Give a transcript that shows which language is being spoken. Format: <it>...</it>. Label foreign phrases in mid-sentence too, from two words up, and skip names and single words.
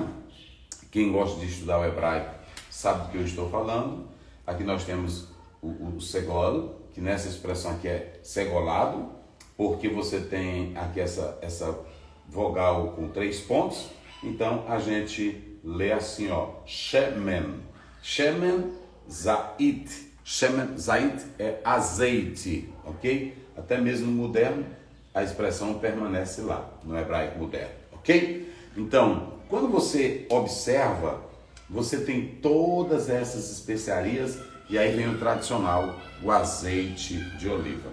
<pt>Quem gosta de estudar o hebraico sabe do que eu estou falando. Aqui nós temos o segol, que nessa expressão aqui é segolado, porque você tem aqui essa vogal com 3 pontos. Então a gente lê assim, ó, shemen.</pt> <he>שמן זית. שמן זית</he> <pt>é azeite, ok? Até mesmo no moderno a expressão permanece lá, no hebraico moderno, ok? Então, quando você observa, você tem todas essas especiarias e aí vem o tradicional, o azeite de oliva.</pt>